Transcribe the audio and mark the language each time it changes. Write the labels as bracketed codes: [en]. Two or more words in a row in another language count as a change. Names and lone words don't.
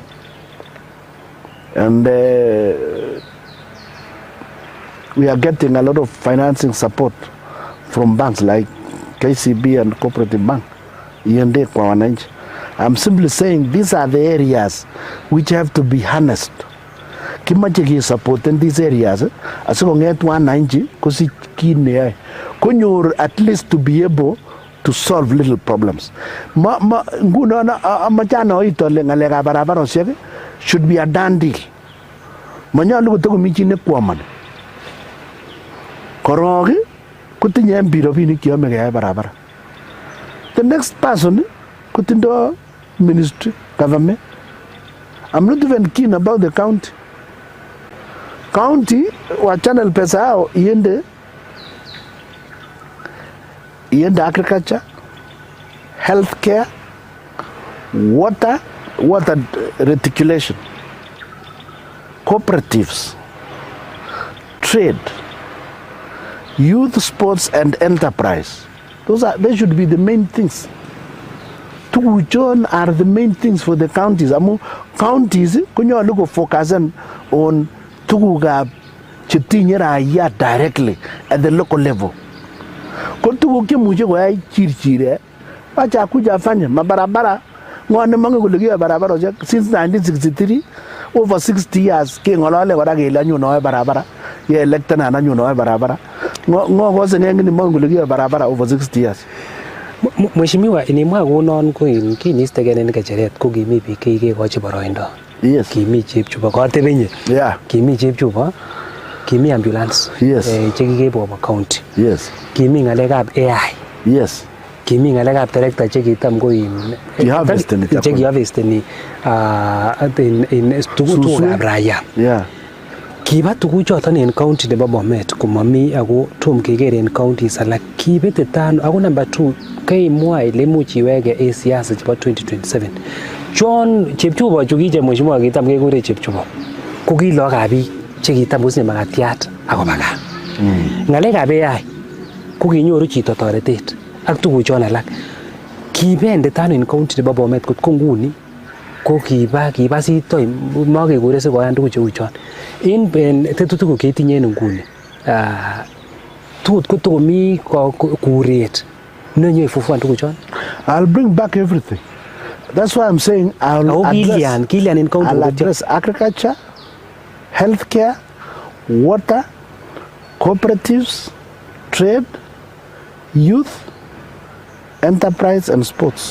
[en] And we are getting a lot of financing support from banks like KCB and Cooperative Bank. I'm simply saying these are the areas which have to be harnessed. Kimache support in these areas. As long as wananchi [kln] kosi kine konyor [en] at least to be able to solve little problems. [kln] Nguna machana itole ngalega barabara osiek [en] should be a done deal. [kln] Manyalu kutoko michine kwaman. Korogi kutinye mbirobinik cheyome keyai barabara. [en] The next person kutindo ministry, government. I'm not even keen about the county. County wa channel [sw] pesa hao iende [en] agriculture, healthcare, water reticulation, cooperatives, trade, youth sports and enterprise. They should be the main things. Tuguchon are the main things for the counties. Counties [kln] konyolu ko [en] focus on [kln] tugukab chetinye raia [en] directly at the local level. [kln] Ko tuguk chemuche koyai chirchire [sw] wacha kuja afanye mabarabara [kln] ngone mange kole kiyo barabara [en] since 1963 over 60 years [kln] kengolole kora kele anyunoe barabara ye elected na anyunoe barabara ngo kose ngeni mange kole kiyo barabara [en] over 60 years. [sw] Mheshimiwa, [kln] inimwa kunon ko kinistegen en kecheret ko kimi biik kikekochi boroindo. [en] Yes. [kln] Kimi chepchubo kotebenye. [en] Yeah. [kln] Kimi chepchubo, kimi ambulance. [en] Yes. [kln] Chekikeibu koba county. [en] Yes. [kln] Kimi ngalekab AI. [en] Yes. [kln] Kimi ngalekab terekta chekitam ko chekiharvesteni in tugukab raia. [en] Yeah. [kln] Kiba tuguchoton en county nebo Bomet komami ako tom keker en counties alak kibete tano ako number 2 kaimwa ile imuch iwege en siasa chebo 2027. Chon chepchubo chu kije mheshimiwa kitam kekure chepchubo. ko ki lagokab biik che kitam kosinye makatiat akoba gaa. Ngalekab AI ko kinyoru chito toretet ak tuguchon alak. Kibendit ano en county nebo Bomet kot ko nguni ko kiba sitoi makekure sikoyan tuguk cheu chon. En tetutik ketinye en nguni tuguk kotokomi kuret nenyo ifufuan tuguchon. [en] I'll bring back everything. That's why I'm saying I'll address agriculture, healthcare, water, cooperatives, trade, youth, enterprise and sports.